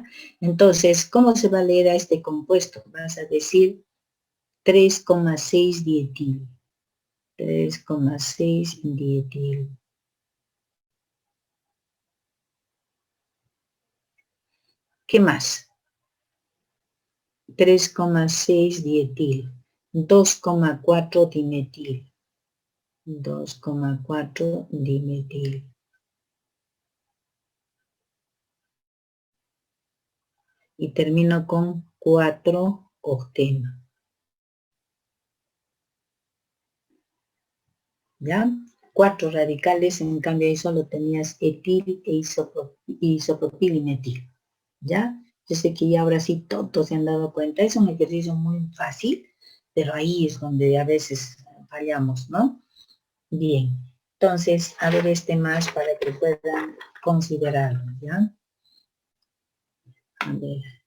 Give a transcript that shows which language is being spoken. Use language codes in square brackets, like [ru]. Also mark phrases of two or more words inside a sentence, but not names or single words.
[es] Entonces, ¿cómo se va a leer a este compuesto? Vas a decir 3,6 dietil. 3,6 dietil. ¿Qué más? 3,6 dietil. 2,4 dimetil. 2,4 dimetil. Y termino con 4 octeno. ¿Ya? 4 radicales, en cambio ahí solo tenías etil e isopropil y metil. ¿Ya? Yo sé que ya ahora sí todos se han dado cuenta. Es un ejercicio muy fácil, pero ahí es donde a veces fallamos, ¿no? Bien. Entonces, a ver este más para que puedan considerarlo, ¿ya? A ver.